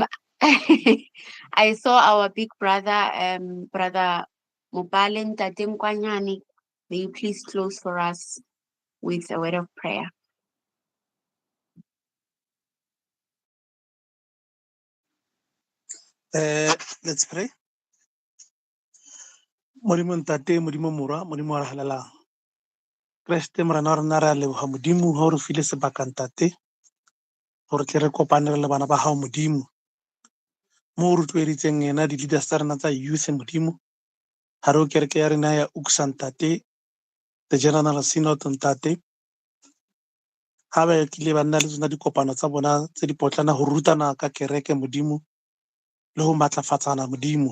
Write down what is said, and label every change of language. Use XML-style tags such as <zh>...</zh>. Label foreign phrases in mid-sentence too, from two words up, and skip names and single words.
<en>I saw our big brother, Brother Mopalen Tate Mkwanyane. May you please close for us with a word of prayer. Let's pray.</en> <tn>Modimo ntate, modimo morwa, modimo wa re halelang. Kreste morena wa rona re a leboga modimo ga o re file sebaka ntate gore tle re kopane re le bana ba gago modimo mo o rotloeditseng ena di-leaders tsa rena tsa youth modimo ga re o kereke ya rena ya URCSA ntate, the General Synod ntate, ga ba tlile ba nna le tsona dikopano tsa bona tse di potlana go rutana ka kereke modimo le go maatlafatsana modimo.</tn>